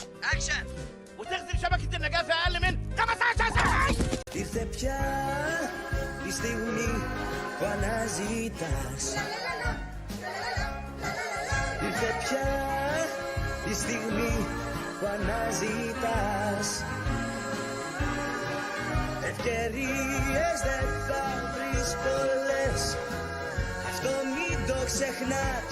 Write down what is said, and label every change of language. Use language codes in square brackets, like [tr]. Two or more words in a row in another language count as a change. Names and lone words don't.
[ar] اكشن. وتغسل شبكة النجاة في أقل من 15 ثانية. [el] Ήρθε πια η στιγμή που αναζητάς. Ήρθε πια η στιγμή που αναζητάς. Ευκαιρίες δεν θα βρεις πολλές, αυτό μην το ξεχνάς.